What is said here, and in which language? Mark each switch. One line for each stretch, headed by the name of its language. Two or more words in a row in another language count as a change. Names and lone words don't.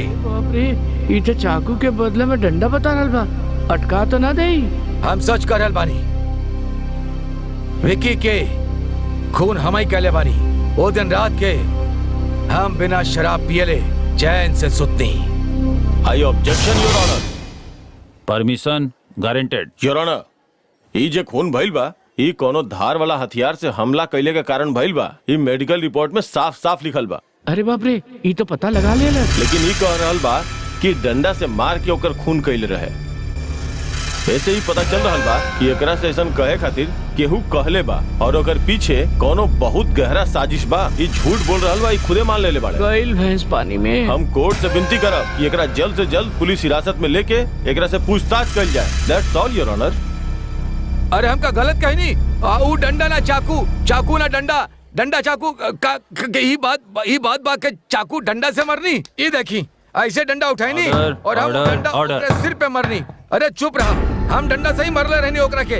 Bhojpuri: बाप रे, ये तो चाकू के बदले में डंडा बता रहल बा। अटका तो ना देई। हम सच कर रहल बानी। विक्की के खून हम ही कहले बानी। वो दिन रात के हम बिना शराब पियले चैन से सुतनी।
English: I objection your honour. Permission granted your honour.
Bhojpuri: ई जे खून भइल बा ई कोनो धार वाला हथियार से हमला कैले के कारण भइल बा। ई मेडिकल रिपोर्ट में साफ साफ लिखल बा। अरे बाप रे, ये तो पता लगा ले। लेकिन ई कह रहल बा कि डंडा से मार के ओकर खून कैले रहे। ऐसे ही पता चल रहल बा कि एकरा से ऐसा कहे खातिर केहू कहले बा और ओकर पीछे कोनो बहुत गहरा साजिश बा। ई झूठ बोल रहल बा, ई खुदे मान लेले बाड़े। गइल भैंस पानी में। हम कोर्ट से विनती करब कि एकरा जल्द से जल्द पुलिस हिरासत में लेके एकरा से पूछताछ कइल जाए।
English: That's all your honour.
Bhojpuri: अरे हमका गलत कही नहीं। वो डंडा ना चाकू, चाकू ना डंडा, डंडा चाकू ही बात के चाकू डंडा से मरनी। ये देखी ऐसे डंडा उठाई नहीं और हम डंडा ओकरे सिर पे मरनी। अरे चुप रहा, हम डंडा से ही मरले रहनी ओकरा के।